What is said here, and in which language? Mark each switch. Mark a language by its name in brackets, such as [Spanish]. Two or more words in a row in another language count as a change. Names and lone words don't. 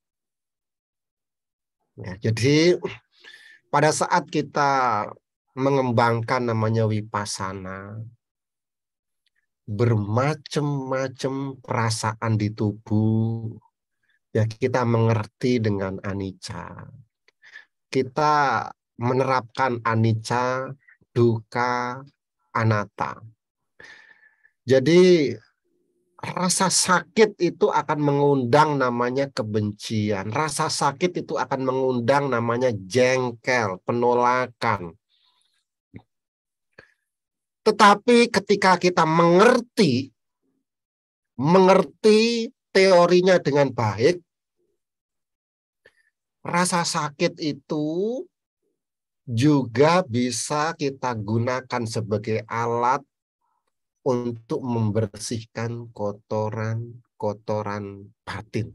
[Indonesian] Ya, jadi pada saat kita mengembangkan namanya vipassana, bermacam-macam perasaan di tubuh, ya kita mengerti dengan anicca. Kita menerapkan [Pali] anicca, dukkha, anatta. [Indonesian] Jadi rasa sakit itu akan mengundang namanya kebencian. Rasa sakit itu akan mengundang namanya jengkel, penolakan. Tetapi ketika kita mengerti teorinya dengan baik, rasa sakit itu juga bisa kita gunakan sebagai alat untuk membersihkan kotoran batin.